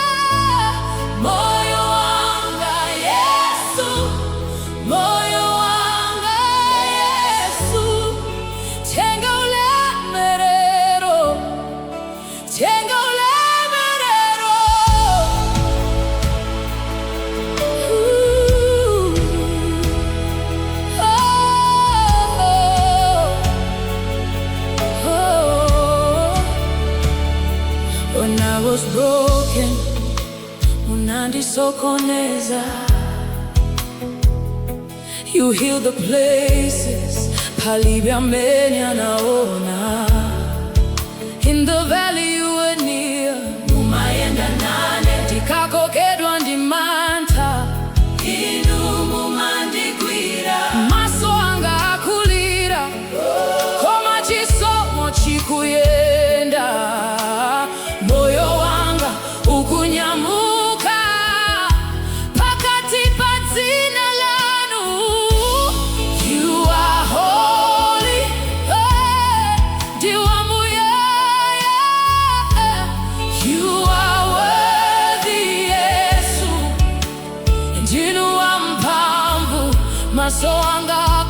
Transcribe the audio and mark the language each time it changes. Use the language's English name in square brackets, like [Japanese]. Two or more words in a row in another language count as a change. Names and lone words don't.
[Nyanja] Moyo wanga Yesu, moyo wanga Yesu, tenga ulemerero, tenga ulemerero. [English] When I was broken, unandisokoneza. You heal the places [Nyanja] palivyamenya naona. [English] In the valley you were near, [Nyanja] mumayenda nane. Ndikakokedwa ndimanta, inu mumandigwira. Maso anga akulira, koma chisomo chikuyenda. Moyo wanga ukunyamuka pakati pa dzina lanu. [English] You are holy, [Nyanja] ndiwe muyaya. [English] You are worthy, [Nyanja] Yesu, ndinu wamphamvu. Maso anga